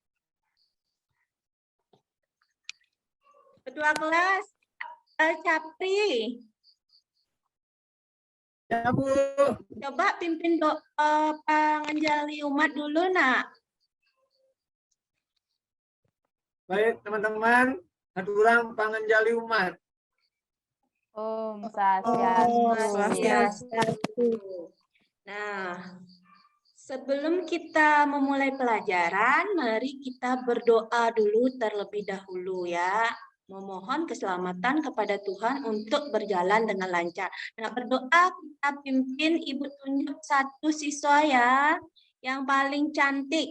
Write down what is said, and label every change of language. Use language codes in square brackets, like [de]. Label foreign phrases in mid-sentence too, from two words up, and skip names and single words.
[id] Ketua kelas, Capri. Ya, Bu. Coba pimpin panganjali umat dulu, Nak. Baik, teman-teman. [ban] Aturang panganjali umat. Om Swastiastu. [id] Nah, sebelum kita memulai pelajaran, mari kita berdoa dulu terlebih dahulu ya. Memohon keselamatan kepada Tuhan untuk berjalan dengan lancar. Nah, berdoa kita pimpin Ibu tunjuk satu siswa ya, yang paling cantik.